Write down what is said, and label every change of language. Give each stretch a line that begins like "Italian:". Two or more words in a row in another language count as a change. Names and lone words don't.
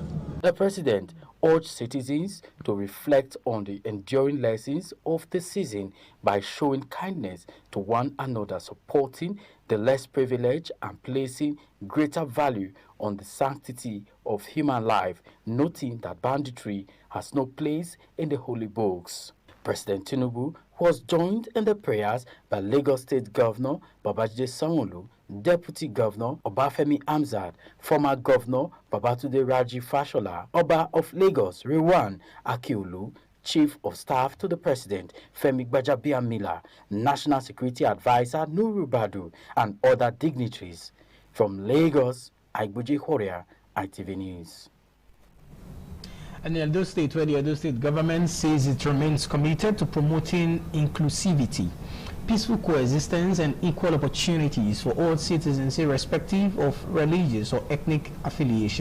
English: The president urged citizens to reflect on the enduring lessons of the season by showing kindness to one another, supporting the less privileged, and placing greater value on the sanctity of human life, noting that banditry has no place in the holy books. President Tinubu was joined in the prayers by Lagos State Governor Babajide Sanwo-Olu, Deputy Governor Obafemi Hamzat, former Governor Babatunde Raji Fashola, Oba of Lagos Rewan Akiolu, Chief of Staff to the President Femi Gbajabiamila, National Security Advisor Nuru Badu, and other dignitaries. From Lagos, Aigbuji Horia, ITV News. And the Edo State, where the Edo State government says it remains committed to promoting inclusivity, peaceful coexistence, and equal opportunities for all citizens, irrespective of religious or ethnic affiliation.